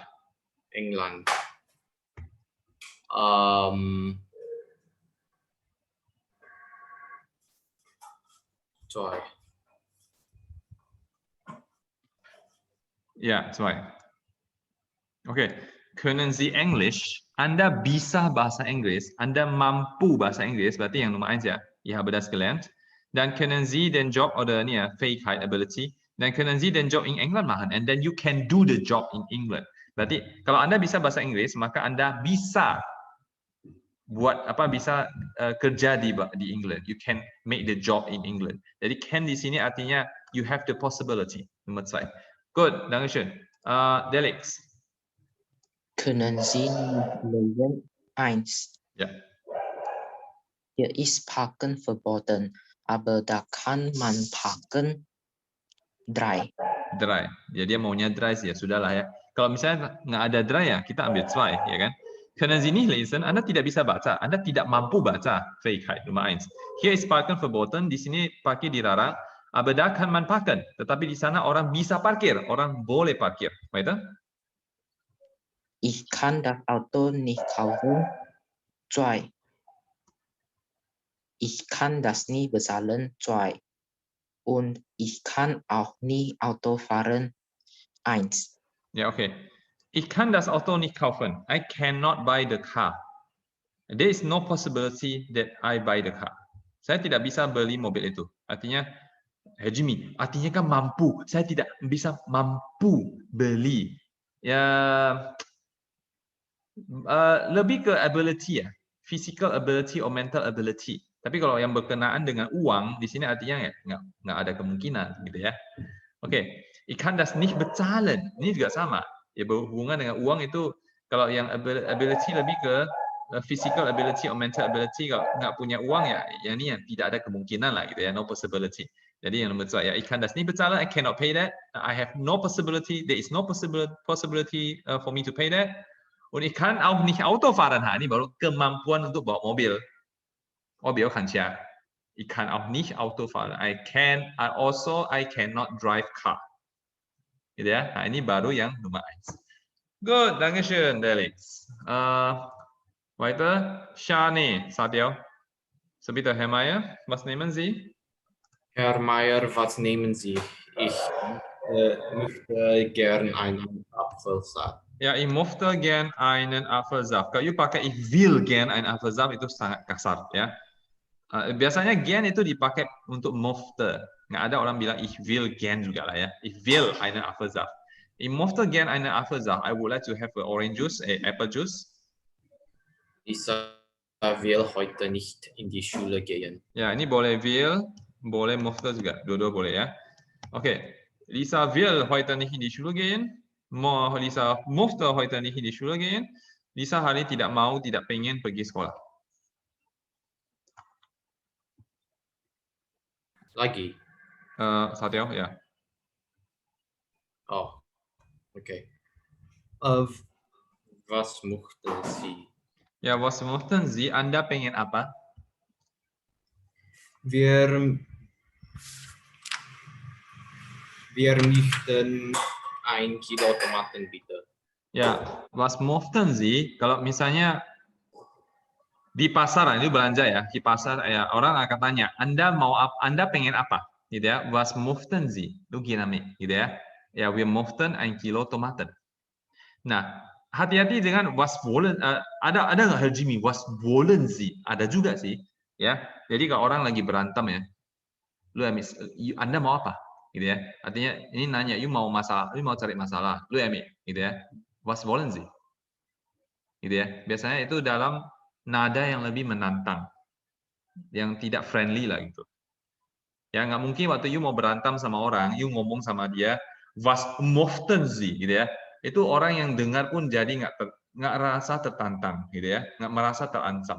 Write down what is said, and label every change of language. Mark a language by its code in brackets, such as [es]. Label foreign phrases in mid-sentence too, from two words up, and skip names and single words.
[de] England. Zwei. Ya, zwei. Oke. Können Sie English? [id] Anda bisa bahasa Inggris. Anda mampu bahasa Inggris. Berarti yang nomor 1 ya. [de] Ihr habe das gelernt. Dan können Sie den Job oder [id] ni ya, [de] Fähigkeit, ability. Dan können Sie den Job in England machen. [en] And then you can do the job in England. [id] Berarti kalau Anda bisa bahasa Inggris, maka Anda bisa buat apa, bisa kerja di England. [en] You can make the job in England. [id] Jadi can di sini artinya [en] you have the possibility. [id] Nomor 2. [en] Good, [de] dankeschön. Delix. Können Sie lesen? 1. [id] Ya. [de] Hier ist Parken verboten, aber da kann man parken. 3. Dry. [id] Ya dia maunya dry sih ya, sudahlah ya. Kalau misalnya nggak ada dry ya, kita ambil zwei, ya kan? [de] Können Sie nicht lesen? [id] Anda tidak bisa baca, Anda tidak mampu baca. [de] Fähigkeit Nummer 1. Hier ist Parken verboten, [id] di sini parkir dilarang. [de] Aber da kann man parken. [id] Tetapi di sana orang bisa parkir, orang boleh parkir. [de] Weiter? Ich kann das Auto nicht kaufen. 2. Ich kann das nie bezahlen. 2. Und ich kann auch nie Auto fahren. 1. Ja, okay. Ich kann das Auto nicht kaufen. [en] I cannot buy the car. There is no possibility that I buy the car. [id] Saya tidak bisa beli mobil itu. Artinya, Jimmy, artinya kan mampu. Saya tidak bisa mampu beli. Ya, lebih ke ability ya. [en] Physical ability or mental ability. [id] Tapi kalau yang berkenaan dengan uang, di sini artinya ya nggak ada kemungkinan gitu ya. Oke, [de] ich kann das nicht bezahlen. [id] Ini juga sama. Ya berhubungan dengan uang itu, kalau yang ability lebih ke [en] physical ability or mental ability, [id] kalau nggak punya uang ya ini ya tidak ada kemungkinan lah gitu ya, [en] no possibility. [id] Jadi yang nomor 2 ya, [de] ich kann das nicht bezahlen, [en] I cannot pay that, I have no possibility, there is no possibility for me to pay that. [de] Und ich kann auch nicht Auto fahren. [id] Ini baru kemampuan untuk bawa mobil. [de] Mobil kann ich. Ich kann auch nicht Auto fahren. [en] I cannot drive car. [id] Gitu ya. Nah, ini baru yang nomor 1. Good, [de] dankeschön, Delix. Weiter, Shani, Sadio. So bitte, Herr Meier, was nehmen Sie? Herr Meier, was nehmen Sie? Ich möchte gern einen Apfelsaft. Ya, ich möchte gern einen Apfelsaft. [id] Kalau you pakai [de] ich will gern einen Apfelsaft [id] itu sangat kasar ya. Biasanya gern itu dipakai untuk möchte. Nggak ada orang bilang [de] ich will gern [id] juga lah ya. [de] Ich will einen Apfelsaft. Ich möchte gern einen Apfelsaft. [en] I would like to have an orange juice, apple juice. [de] Lisa will heute nicht in die Schule gehen. [id] Ya, ini boleh will, boleh möchte juga. Dua-dua boleh ya. Oke. [de] Lisa will heute nicht in die Schule gehen. Lisa möchte heute nicht in die Schule gehen. [id] Lisa hari ini tidak mau, tidak pengen pergi sekolah. Lagi. Satya, ya. [de] Oh, okay. Was möchten Sie? Ya, was möchten Sie? [id] Anda pengen apa? [de] Wir möchten 1 Kilo Tomaten bitte. Ya, was möchten Sie? [id] Kalau misalnya di pasar, ini belanja ya, di pasar ya, orang akan tanya, Anda mau apa? Anda pengen apa? Gitu ya. [de] Was möchten Sie? [id] Itu gini, gitu ya. Ya, [de] wir möchten 1 Kilo Tomaten. [id] Nah, hati-hati dengan [de] was wollen. [id] Ada nggak Herr Jimmy? [de] Was wollen Sie? [id] Ada juga sih, ya. Jadi kalau orang lagi berantem ya, Anda mau apa? Gitu ya. Artinya ini nanya, you mau cari masalah, lu ya, gitu ya. [de] Was wollen Sie? [id] Gitu ya. Biasanya itu dalam nada yang lebih menantang, yang tidak friendly lah gitu. Ya nggak mungkin waktu you mau berantem sama orang, you ngomong sama dia, [de] was möchten Sie, [id] gitu ya. Itu orang yang dengar pun jadi nggak rasa tertantang, gitu ya, nggak merasa terancam.